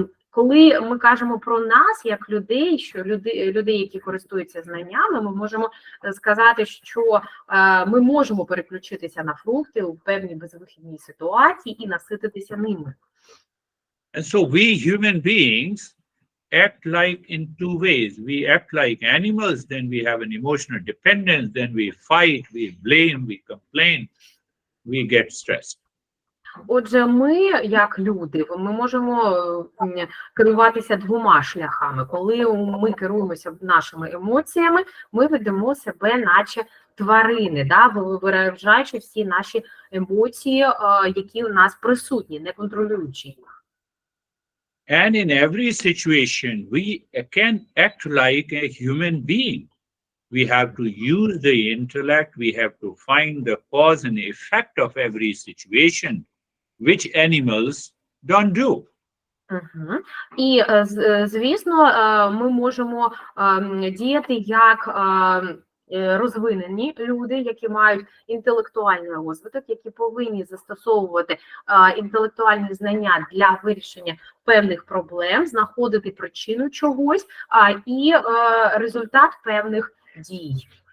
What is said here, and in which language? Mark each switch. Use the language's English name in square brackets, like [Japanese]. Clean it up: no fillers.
[Ukrainian] Коли ми кажемо про нас, як людей, що людей, які користуються знаннями, ми можемо сказати, що ми можемо переключитися на фрукти у певній безвихідній ситуації і насититися ними. [English] And so we human beings act like in two ways. We act like animals, then we have an emotional dependence, then we fight, we blame, we complain, we get stressed. [Ukrainian] Отже, ми, як люди, ми можемо керуватися двома шляхами. Коли ми керуємося нашими емоціями, ми ведемо себе наче тварини, да, виражаючи всі наші емоції, які у нас присутні, не контролюючи їх. [English] And in every situation, we can act like a human being. We have to use the intellect, we have to find the cause and effect of every situation, which animals don't do. [Ukrainian] І, звісно, ми можемо діяти як розвинені люди, які мають інтелектуальний розвиток, які повинні застосовувати інтелектуальні знання для вирішення певних проблем, знаходити причину чогось і результат певних дій.